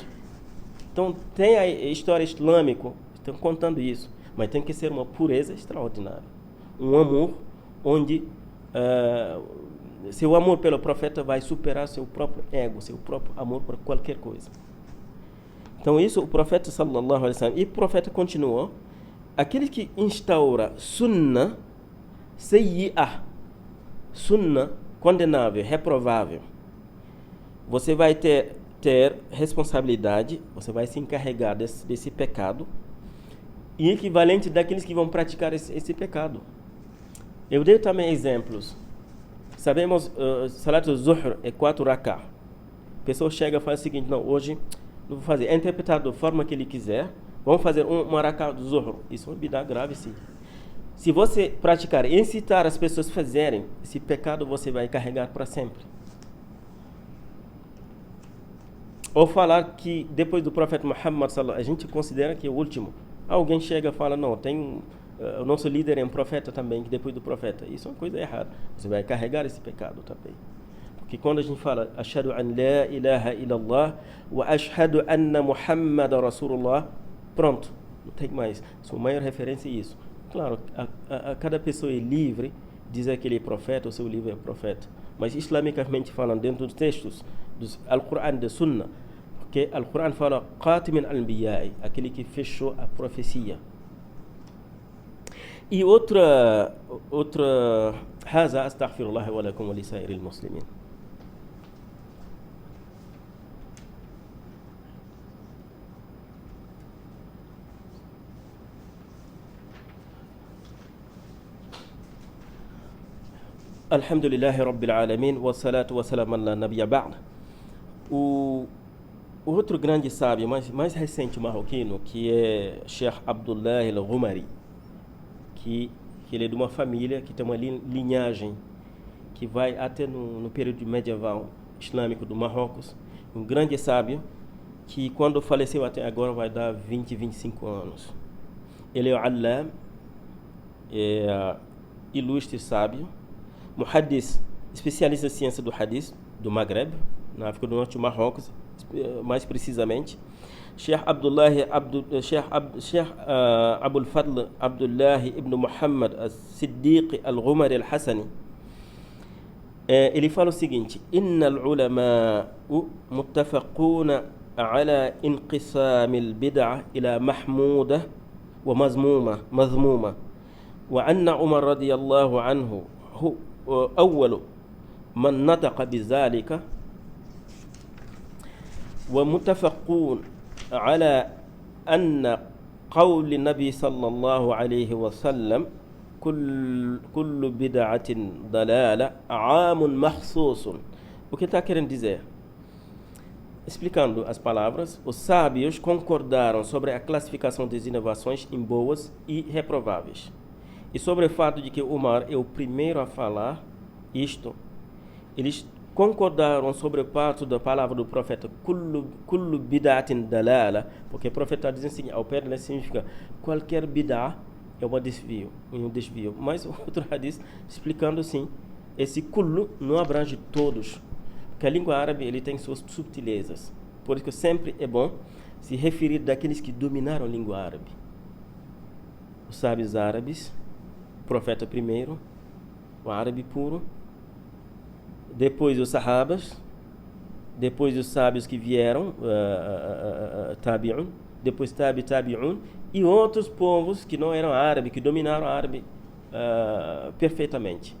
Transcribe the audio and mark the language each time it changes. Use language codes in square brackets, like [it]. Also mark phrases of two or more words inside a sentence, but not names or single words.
[pt] Então tem a história islâmica, estão contando isso, mas tem que ser uma pureza extraordinária. Um amor onde seu amor pelo profeta vai superar seu próprio ego, seu próprio amor por qualquer coisa. Então isso o profeta [ar] صلى الله عليه وسلم, [pt] e o profeta continuou, aquele que instaura [ar] سنة سيئة, [pt] sunna condenável, reprovável, você vai ter responsabilidade, você vai se encarregar desse pecado, e equivalente daqueles que vão praticar esse pecado. Eu dei também exemplos. Sabemos, [ar] صلاة الظهر [pt] é 4 rak'ah. A pessoa chega e fala o seguinte: não, hoje não vou fazer. É interpretado da forma que ele quiser. Vamos fazer uma rak'ah do Zuhr. Isso é uma bid'ah grave, sim. Se você praticar e incitar as pessoas a fazerem, esse pecado você vai carregar para sempre. Ou falar que depois do profeta Muhammad, a gente considera que é o último. Alguém chega e fala: não, tem o nosso líder é um profeta também, que depois do profeta. Isso é uma coisa errada. Você vai carregar esse pecado também. Porque quando a gente fala [ar] أشهد أن لا إله إلا الله وأشهد أن محمدا رسول الله, [pt] pronto, não tem mais. Sua maior referência é isso. Claro, cada pessoa é livre de dizer que ele é profeta, ou seu livro é profeta. Mas islamicamente falando, dentro dos textos dos Al-Qur'an e da Sunna, porque Al-Qur'an fala [ar] خاتم الأنبياء, [pt] aquele que fechou a profecia. E outra [ar] هذا أستغفر الله ولكم ولسائر المسلمين. الحمد لله رب العالمين، والصلاة والسلام على نبيا بعد. [pt] O outro grande sábio, mais recente marroquino, que é Sheikh Abdullah al-Ghumari, que ele é de uma família que tem uma linhagem que vai até no período medieval islâmico do Marrocos, um grande sábio, que quando faleceu até agora vai dar 20, 25 anos. Ele é o Allam, ilustre sábio, muhaddis, especialista em ciência do hadith, do Maghreb, na África do Norte, do Marrocos, mais precisamente. Sheikh Abul Fadl Abdullah ibn Muhammad al-Siddiq al-Ghumari al-Hassani, ele fala o seguinte: [ar] إن العلماء متفقون على انقسام البدعة إلى محمودة ومذمومة وأن عمر رضي الله عنه أول من نطق بذلك ومتفقون على أن قول النبي صلى الله عليه وسلم كل بدعة ضلالة عام مخصوص. [pt] O que está querendo dizer? Explicando as palavras, os sábios concordaram sobre a classificação das inovações em boas e reprováveis, e sobre o fato de que Umar é o primeiro a falar isto. Eles concordaram sobre o fato da palavra do profeta [ar] كل بدعة ضلالة, [pt] porque o profeta diz assim, ao pé significa qualquer bid'ah é um desvio. Mas outro hadith explicando assim, esse kullu não abrange todos, porque a língua árabe ele tem suas subtilezas, por isso que sempre é bom se referir daqueles que dominaram a língua árabe, os sábios árabes, o profeta primeiro, o árabe puro, depois os sahabas, depois os sábios que vieram, tabi'un, depois tabi'un, e outros povos que não eram árabes, que dominaram o árabe perfeitamente.